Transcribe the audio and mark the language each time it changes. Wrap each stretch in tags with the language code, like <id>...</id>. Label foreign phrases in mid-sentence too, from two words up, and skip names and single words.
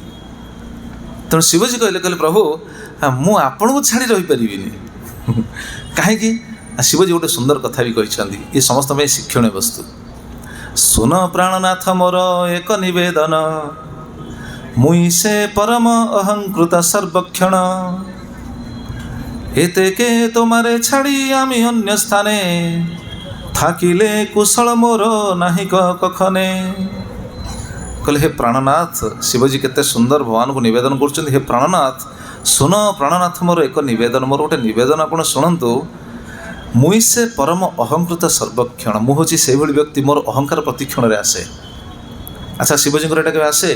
<or>ତେଣୁ ଶିବଜୀ କହିଲେ ପ୍ରଭୁ ମୁଁ ଆପଣଙ୍କୁ ଛାଡ଼ି ରହିପାରିବିନି। କାହିଁକି? ଶିବଜୀ ଗୋଟେ ସୁନ୍ଦର କଥା ବି କହିଛନ୍ତି, ଏ ସମସ୍ତ ପାଇଁ ଶିକ୍ଷଣୀୟ ବସ୍ତୁ।</or> <bn>শুন প্রাণনাথ মোর এক নিবেদন, মুইঁ সে পরম অহংকৃত সর্বক্ষণ, এতেকে তোমারে ছাড়ি আমি অন্য স্থানে, থাকিলে কুশল মোর নাহিক কখনে।</bn> <or>କହିଲେ ହେ ପ୍ରାଣନାଥ, ଶିବଜୀ କେତେ ସୁନ୍ଦର ଭଗବାନଙ୍କୁ ନିବେଦନ କରୁଛନ୍ତି। ହେ ପ୍ରାଣନାଥ ଶୁଣ, ପ୍ରାଣନାଥ ମୋର ଏକ ନିବେଦନ, ମୋର ଗୋଟେ ନିବେଦନ ଆପଣ ଶୁଣନ୍ତୁ। ମୁଇଁ ସେ ପରମ ଅହଂକୃତ ସର୍ବକ୍ଷଣ, ମୁଁ ହେଉଛି ସେଇଭଳି ବ୍ୟକ୍ତି ମୋର ଅହଙ୍କାର ପ୍ରତିକ୍ଷଣରେ ଆସେ। ଆଚ୍ଛା ଶିବଜୀଙ୍କର ଏଇଟା କେବେ ଆସେ?</or>